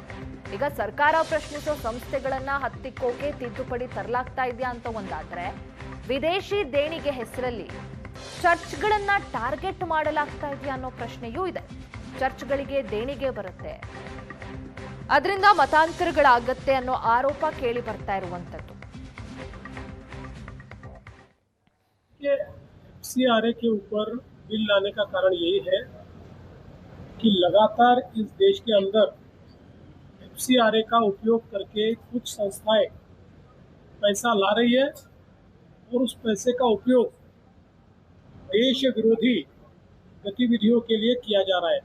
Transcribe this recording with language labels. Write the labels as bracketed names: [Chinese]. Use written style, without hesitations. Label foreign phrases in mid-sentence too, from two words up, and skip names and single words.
[Kannada] ಈಗ ಸರ್ಕಾರ ಪ್ರಶ್ನಿಸೋ ಸಂಸ್ಥೆಗಳನ್ನ ಹತ್ತಿಕ್ಕೋಕೆ ತಿದ್ದುಪಡಿ ತರಲಾಗ್ತಾ ಇದೆಯಾ ಅಂತ ಒಂದಾದ್ರೆ, ವಿದೇಶಿ ದೇಣಿಗೆ ಹೆಸರಲ್ಲಿ ಚರ್ಚ್ಗಳನ್ನ ಟಾರ್ಗೆಟ್ ಮಾಡಲಾಗ್ತಾ ಇದೆಯಾ ಅನ್ನೋ ಪ್ರಶ್ನೆಯೂ ಇದೆ. ಚರ್ಚ್ಗಳಿಗೆ ದೇಣಿಗೆ ಬರುತ್ತೆ, ಅದರಿಂದ ಮತಾಂತರಗಳಾಗತ್ತೆ ಅನ್ನೋ ಆರೋಪ ಕೇಳಿ ಬರ್ತಾ ಇರುವಂತದ್ದು. [Hindi] FCRA के ऊपर बिल लाने का कारण यही है कि लगातार इस देश के अंदर FCRA का उपयोग करके कुछ संस्थाएं पैसा ला रही है और उस पैसे का उपयोग देश विरोधी गतिविधियों के लिए किया जा रहा है।